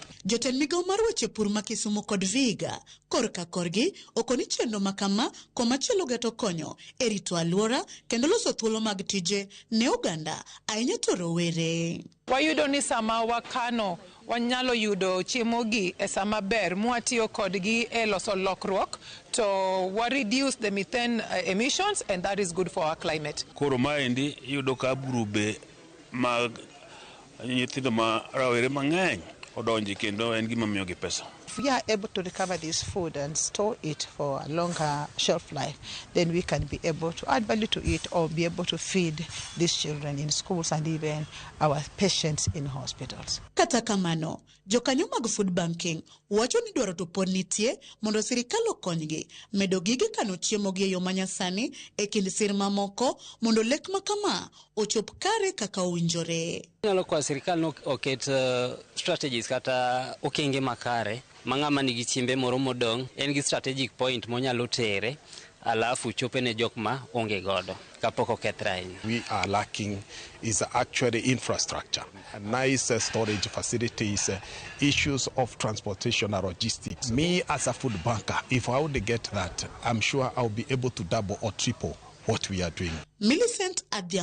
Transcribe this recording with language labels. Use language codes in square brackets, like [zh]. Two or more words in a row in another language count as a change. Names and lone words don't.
[luo] Jotend migao mar weche pur ma Kisumu kod Vihiga korka korgi okoni chenro makama komachielo geto konyo e rito alwora kendo loso thuolo mag tije ne oganda ahinya to rowere. Wayudo ni sama wakano wanyalo yudo chiemo gi e sama ber mwatiyo kodgi e loso lokruok to wa [en] reduce the methane emissions, and that is good for our climate. [luo] Koro maendi yudo ka burube mag nyithindo ma rawere mang'eny odonji kendo en gima miyogi pesa. [en] If we are able to recover this food and store it for a longer shelf life, then we can be able to add value to it or be able to feed these children in schools and even our patients in hospitals. [luo] Kata kamano, jokanyo mag [en] food banking [luo] wacho ni dwaro to pod nitie mondo sirikal okonygi medo gige kano chiemo gi e yo manyasani e kind sir mamoko mondo lek makama ochop kare kaka owinjore. Nyalo kwa sirikal no oket strategies kata okenge makare mang'ama nigi chiembe moro modong' en gi [en] strategic point [luo] monyalo tere alafu chope ne jok ma onge godo kapok okethre ahinya. [en] We are lacking is actually infrastructure, nice storage facilities, issues of transportation and logistics. Me as a food banker, if I would get that, I'm sure I'll be able to double or triple what we are doing.